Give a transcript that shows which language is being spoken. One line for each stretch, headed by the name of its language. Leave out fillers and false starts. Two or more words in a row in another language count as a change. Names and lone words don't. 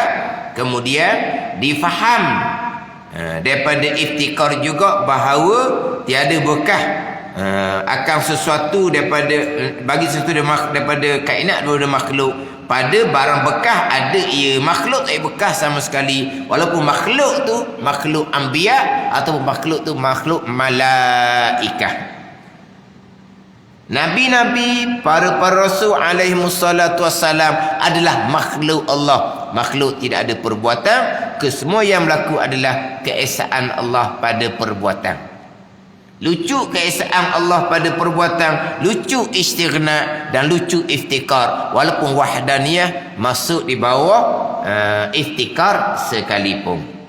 Malay: Kemudian difaham daripada iftikar juga bahawa tiada bekas akan sesuatu daripada bagi sesuatu daripada kainat daripada makhluk. Pada barang bekas ada ia, makhluk tak bekas sama sekali, walaupun makhluk tu makhluk anbiya ataupun makhluk tu makhluk malaikah. Nabi-nabi, para rasul
Arabic: عليه الصلاة والسلام
Malay: adalah makhluk Allah. Makhluk tidak ada perbuatan, kesemua yang berlaku adalah keesaan Allah pada perbuatan. Lucu keesaan Allah pada perbuatan, lucu istighna dan lucu iftikar, walaupun wahdaniyah masuk di bawah iftikar sekalipun.